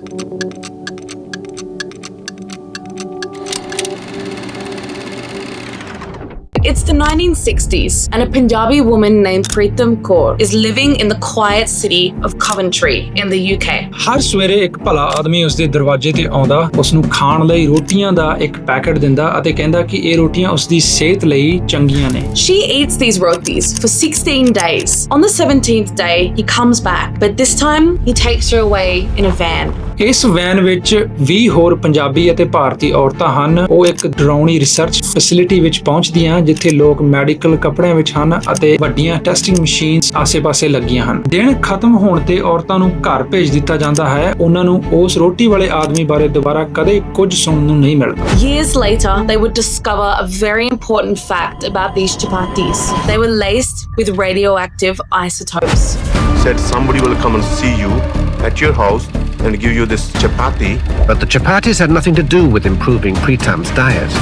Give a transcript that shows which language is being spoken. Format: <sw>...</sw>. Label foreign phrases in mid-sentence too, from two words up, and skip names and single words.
<en>It's the 1960s, and a Punjabi woman named Preetam Kaur is living in the quiet city of Coventry in the UK.</en> <pa>ਹਰ ਸਵੇਰੇ ਇੱਕ ਭਲਾ ਆਦਮੀ ਉਸਦੇ ਦਰਵਾਜ਼ੇ ਤੇ ਆਉਂਦਾ, ਉਸਨੂੰ ਖਾਣ ਲਈ ਰੋਟੀਆਂ ਦਾ ਇੱਕ ਪੈਕੇਟ ਦਿੰਦਾ ਅਤੇ ਕਹਿੰਦਾ ਕਿ ਇਹ ਰੋਟੀਆਂ ਉਸਦੀ ਸਿਹਤ ਲਈ ਚੰਗੀਆਂ ਨੇ।</pa> <en>She eats these rotis for 16 days. On the 17th day, he comes back, but this time he takes her away in a van.</en> <pa>ਇਸ ਵੈਨ ਵਿੱਚ 20 ਹੋਰ ਪੰਜਾਬੀ ਅਤੇ ਭਾਰਤੀ ਔਰਤਾਂ ਹਨ। ਉਹ ਇੱਕ ਡਰਾਉਣੀ</pa> <en>research facility</en> <pa>ਵਿੱਚ ਪਹੁੰਚਦੀਆਂ ਜਿੱਥੇ ਲੋਕ ਮੈਡੀਕਲ ਕੱਪੜਿਆਂ ਵਿੱਚ ਹਨ ਅਤੇ ਵੱਡੀਆਂ</pa> <en>testing machines</en> <pa>ਆਸੇ-ਪਾਸੇ ਲੱਗੀਆਂ ਹਨ। ਦਿਨ ਖਤਮ ਹੋਣ ਤੇ ਔਰਤਾਂ ਨੂੰ ਘਰ ਭੇਜ ਦਿੱਤਾ ਜਾਂਦਾ ਹੈ। ਉਹਨਾਂ ਨੂੰ ਉਸ ਰੋਟੀ ਵਾਲੇ ਆਦਮੀ ਬਾਰੇ ਦੁਬਾਰਾ ਕਦੇ ਕੁਝ ਸੁਣਨ ਨੂੰ ਨਹੀਂ ਮਿਲਦਾ।</pa> <en>Years later, they would discover a very important fact about these chapatis. They were laced with radioactive isotopes. Said somebody will come and see you at your house and give you this chapati. But the chapatis had nothing to do with improving Preetam's diet.</en>